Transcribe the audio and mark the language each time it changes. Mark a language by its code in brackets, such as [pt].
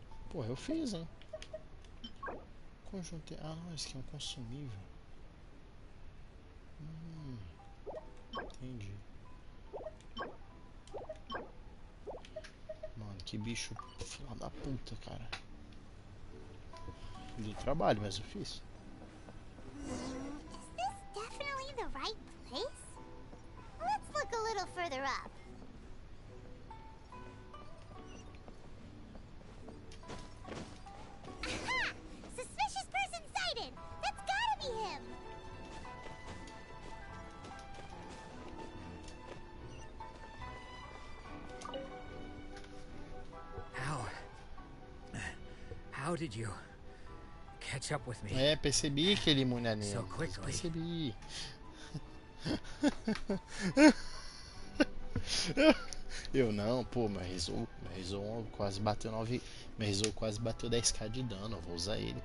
[pt] Porra, eu fiz, hein? Conjunto. Ah, não, esse aqui é um consumível. Entendi. Mano, que bicho filho da puta, cara. Deu trabalho, mas eu fiz. [en] Is this definitely the right place? Let's look a little further up. Aha! Suspicious person sighted! That's gotta be him! How did you catch up with me? [pt] É, percebi que ele é mulher nele. [en] So quickly. [pt] Percebi. Eu não, pô, meu Rizou quase bateu 9. Meu Rizou quase bateu 10k de dano. Eu vou usar ele.